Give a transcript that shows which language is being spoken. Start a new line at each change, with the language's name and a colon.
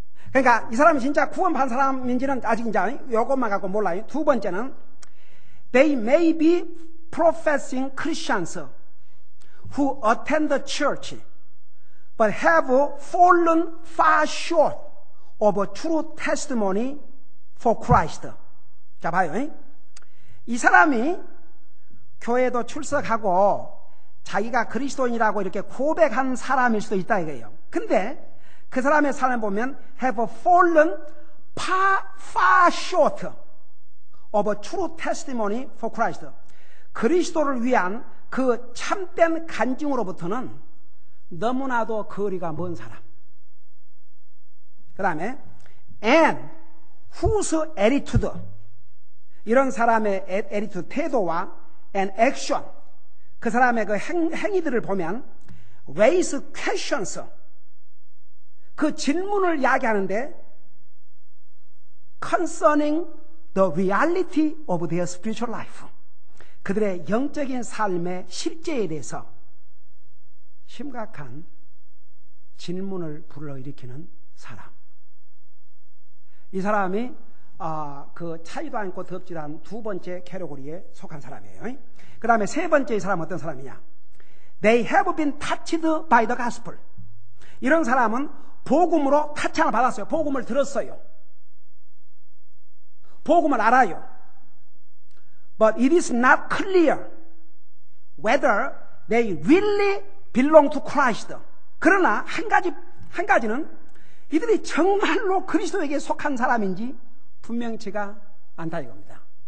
Korean: 그러니까 이 사람이 진짜 구원받은 사람인지는 아직 이제 이것만 갖고 몰라요. 두 번째는
English: they may be professing Christians who attend the church but have fallen far short of a true testimony for Christ.
Korean: 자, 봐요. 이 사람이 교회도 출석하고 자기가 그리스도인이라고 이렇게 고백한 사람일 수도 있다 이거예요. 근데 그 사람의 삶을 보면
English: have fallen far short of a true testimony for Christ.
Korean: 그리스도를 위한 그 참된 간증으로부터는 너무나도 거리가 먼 사람. 그 다음에
English: and whose attitude,
Korean: 이런 사람의 attitude, 태도와
English: and action,
Korean: 그 사람의 그 행위들을 보면
English: raise questions,
Korean: 그 질문을 이야기하는데
English: concerning the reality of their spiritual life,
Korean: 그들의 영적인 삶의 실제에 대해서 심각한 질문을 불러일으키는 사람. 이 사람이 그 차이도 않고 덥지도 않은 두 번째 캐러고리에 속한 사람이에요. 그 다음에 세 번째 이 사람은 어떤 사람이냐?
English: They have been touched by the gospel.
Korean: 이런 사람은 복음으로 타창을 받았어요. 복음을 들었어요. 복음을 알아요.
English: But it is not clear whether they really belong to Christ.
Korean: 그러나 한 가지는 이들이 정말로 그리스도에게 속한 사람인지 분명치가 않다 이겁니다.